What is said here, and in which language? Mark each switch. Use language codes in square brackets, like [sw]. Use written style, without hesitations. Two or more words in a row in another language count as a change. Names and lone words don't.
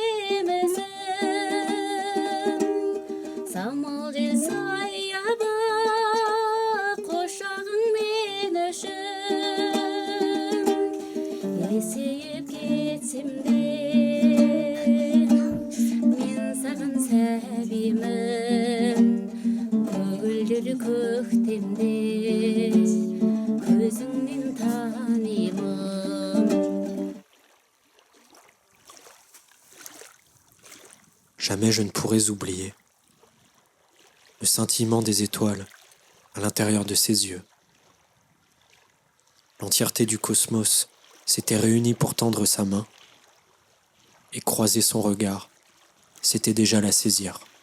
[kk] жемісің самал жел саяба құшағың мен үшін есейіп кетсем де мен саған сәбимін көгілдір көктемде көзіңнен танимын. [fr] Jamais je ne pourrais oublier le scintillement des étoiles à l'intérieur de ses yeux. L'entièreté du cosmos s'était réunie pour tendre sa main, et croiser son regard, c'était déjà la saisir.